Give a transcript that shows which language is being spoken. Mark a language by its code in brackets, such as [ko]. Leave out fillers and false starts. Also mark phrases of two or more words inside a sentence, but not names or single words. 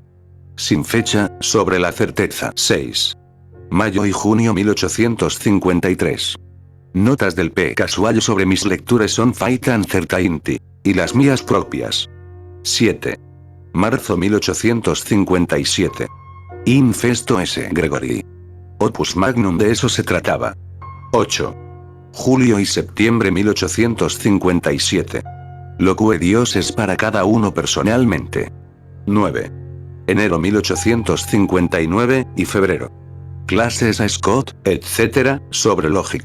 [es] Sin fecha, sobre la certeza 6. Mayo y junio 1853. Notas del P. Casual sobre mis lecturas on Faith and Certainty. Y las mías propias. 7. Marzo 1857. [la] Infesto S. Gregory. Opus Magnum, [es] de eso se trataba. 8. Julio y septiembre 1857. Lo que Dios es para cada uno personalmente. 9. Enero 1859 y febrero. Clases a Scott, etc., sobre lógica.